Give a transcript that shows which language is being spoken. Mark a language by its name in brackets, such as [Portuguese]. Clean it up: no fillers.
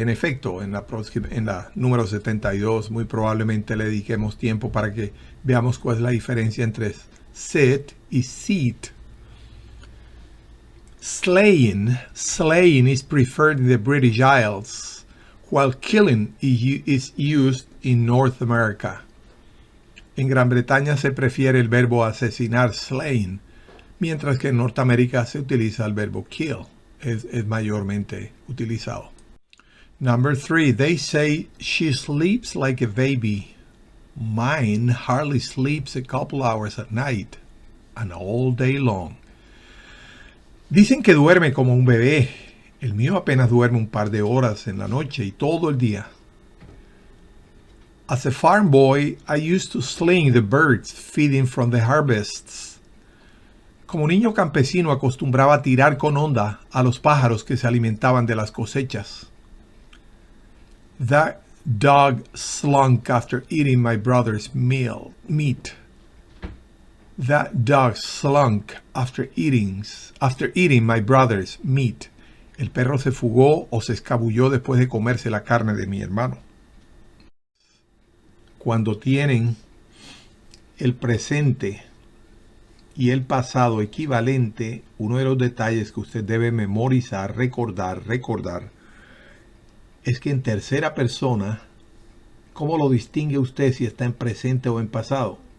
[Spanish] En efecto, en la número 72 muy probablemente le dediquemos tiempo para que veamos cuál es la diferencia entre sit y seat. [English] Slaying is preferred in the British Isles, while killing is used in North America. [Spanish] En Gran Bretaña se prefiere el verbo asesinar, slaying, mientras que en Norteamérica se utiliza el verbo kill, es mayormente utilizado. [English] Number 3, they say she sleeps like a baby. Mine hardly sleeps a couple hours at night and all day long. [Spanish] Dicen que duerme como un bebé. El mío apenas duerme un par de horas en la noche y todo el día. [English] As a farm boy, I used to sling the birds feeding from the harvests. [Spanish] Como niño campesino acostumbraba a tirar con onda a los pájaros que se alimentaban de las cosechas. [English] That dog slunk after eating my brother's meat. That dog slunk after eating my brother's meat. [Spanish] El perro se fugó o se escabulló después de comerse la carne de mi hermano. Cuando tienen el presente y el pasado equivalente, uno de los detalles que usted debe memorizar, recordar, es que en tercera persona, ¿cómo lo distingue usted si está en presente o en pasado?